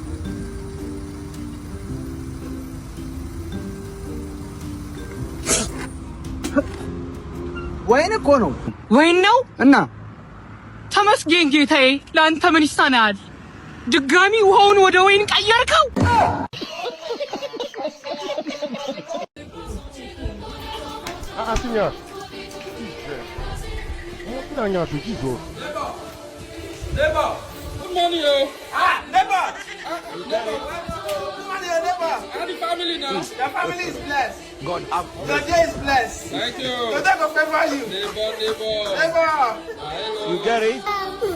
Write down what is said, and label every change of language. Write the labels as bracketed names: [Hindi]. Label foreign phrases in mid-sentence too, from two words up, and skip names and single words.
[Amharic] ወይን እኮ ነው። ወይን ነው? እና ተመስገን ጌታዬ፣ ለአንተ ምን ይሳናል? ድጋሚ ውሃውን ወደ ወይን ቀየርከው? [Portuguese] Senhor. Não, não, tu diz o. [English] Neighbor. Good morning, yo. Neighbor. Neighbor. Good morning, neighbor. How the family now? Your family is blessed. God up. Your day is blessed. Thank you. Your day will favor you. Neighbor. Neighbor. Hello. You get it?